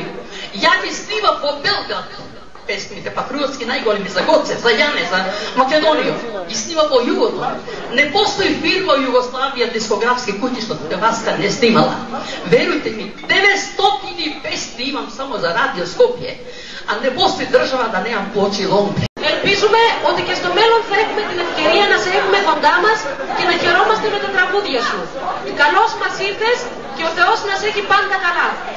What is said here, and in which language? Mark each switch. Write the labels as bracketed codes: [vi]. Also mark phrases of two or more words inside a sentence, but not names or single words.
[mk] Ја ги снимав во Белград песните патриотски најголеми за Гоце, за Јане, за Македонија. Ги снимав во Југославија. Не постои фирма во Југославија дискографски куќи што татка Васка не снимала. Верујте ми, 900 песни имам само за Радио Скопје, а не постои држава да немам плочи лонгплей. [el] Ελπίζουμε ότι και στο μέλλον θα έχουμε την ευκαιρία να σε έχουμε κοντά μας και να χαιρόμαστε με τα τραγούδια σου. Καλώς μας ήρθες και ο Θεός να σε έχει πάντα καλά.